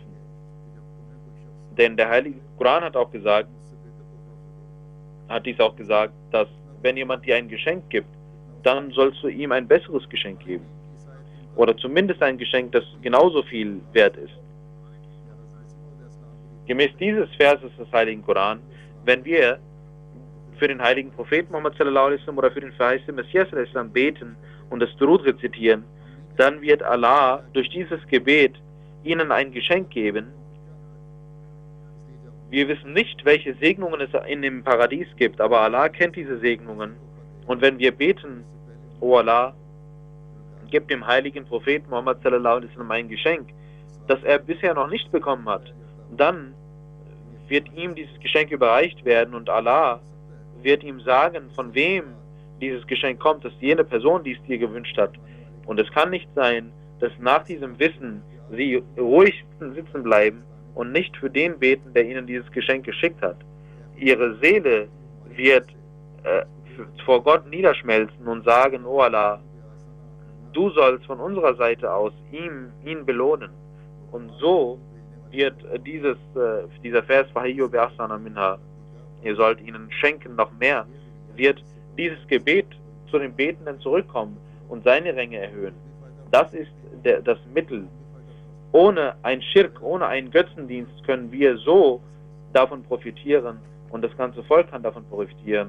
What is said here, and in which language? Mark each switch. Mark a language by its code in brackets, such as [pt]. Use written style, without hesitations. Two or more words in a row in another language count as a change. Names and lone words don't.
[de] Denn der Heilige Koran hat dies auch gesagt, dass wenn jemand dir ein Geschenk gibt, dann sollst du ihm ein besseres Geschenk geben. Oder zumindest ein Geschenk, das genauso viel wert ist. Gemäß dieses Verses des Heiligen Koran, wenn wir für den heiligen Propheten Muhammad [ar] صلى الله عليه وسلم [de] oder für den verheißenen Messias [ar] صلى الله عليه وسلم [de] beten und das Durud rezitieren, dann wird Allah durch dieses Gebet ihnen ein Geschenk geben Wir wissen nicht, welche Segnungen es in dem Paradies gibt, aber Allah kennt diese Segnungen. Und wenn wir beten, O Allah, gib dem heiligen Propheten Muhammad [ar] صلى الله عليه وسلم [de] ein Geschenk, das er bisher noch nicht bekommen hat, dann wird ihm dieses Geschenk überreicht werden und Allah wird ihm sagen, von wem dieses Geschenk kommt, dass jene Person, die es dir gewünscht hat. Und es kann nicht sein, dass nach diesem Wissen sie ruhig sitzen bleiben und nicht für den beten, der ihnen dieses Geschenk geschickt hat. Ihre Seele wird vor Gott niederschmelzen und sagen, O Allah, du sollst von unserer Seite aus ihn belohnen. Und so wird dieser Vers, [ar] فحيوا بأحسن منها, [de] ihr sollt ihnen schenken noch mehr, wird dieses Gebet zu den Betenden zurückkommen und seine Ränge erhöhen. Das ist das Mittel. Ohne ein Schirk, ohne einen Götzendienst können wir so davon profitieren und das ganze Volk kann davon profitieren.